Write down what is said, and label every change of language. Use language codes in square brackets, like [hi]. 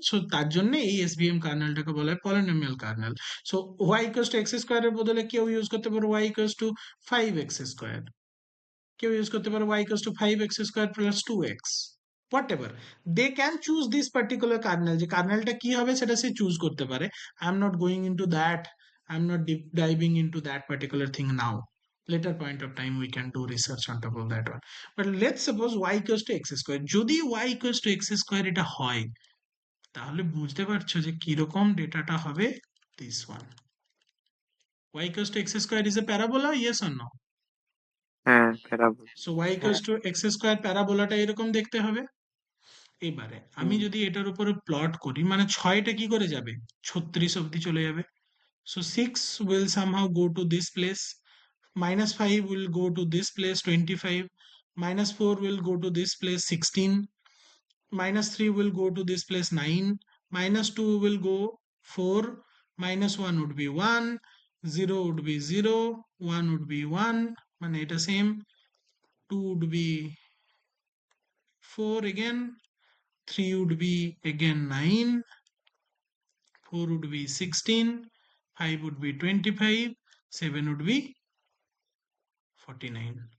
[bn] So তার জন্য এই SVM কার্নেলটাকে বলা হয় polynomial kernel. [en] So y equals to x square [bn] এর বদলে কেউ ইউজ করতে পারে [en] y equals to 5x square, [bn] কেউ ইউজ করতে পারে [en] y equals to 5x square plus 2x, whatever. They can choose this particular kernel, [bn] যে কার্নেলটা কি হবে সেটা সে চুজ করতে পারে। [en] I am not going into that, I am not deep diving into that particular thing now. Later point of time we can do research on top of that one. But let's suppose y equals to x square. [bn] যদি y equals to x square এটা হয় তাহলে বুঝতে পারছো যে কিরকম ডেটাটা হবে। [en] This one, y equals to x square is a parabola, yes or no? [bn] হ্যাঁ প্যারাবোল। So y equals to x square প্যারাবোলাটা এরকম দেখতে হবে। এবারে আমি হুম। যদি এটার উপরে প্লট করি, মানে 6টা কি করে যাবে? 36 অবধি চলে যাবে। [en] So 6 will somehow go to this place, -5 will go to this place 25, -4 will go to this place 16, -3 will go to this place 9, -2 will go 4, -1 would be 1, 0 would be 0, 1 would be 1, [bn] মানে এটা [en] same, 2 would be 4 again, 3 would be again 9, 4 would be 16, 5 would be 25, 7 would be 49.